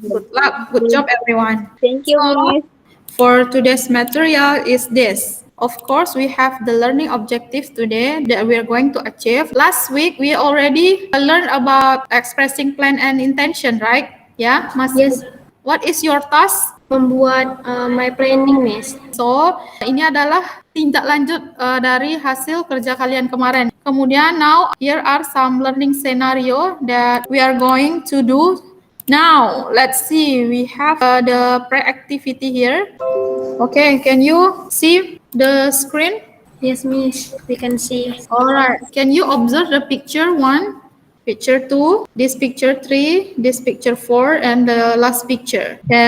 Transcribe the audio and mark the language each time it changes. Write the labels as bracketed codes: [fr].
[en] Good luck, good job everyone. Thank you, Miss. For today's material is this. Of course, we have the learning objectives today that we are going to achieve. Last week, we already learned about expressing plan and intention, right? [id] Ya, Mas. [en] Yes. What is your task? [id] Membuat [en] my planning, Miss. [id] So, ini adalah tindak lanjut dari hasil kerja kalian kemarin. Kemudian, [en] now here are some learning scenario that we are going to do. Now, let's see. We have the pre-activity here. Okay, can you see the screen? Yes, Miss. We can see. Alright, can you observe the picture 1, picture 2, this picture 3, this picture 4, and the last picture?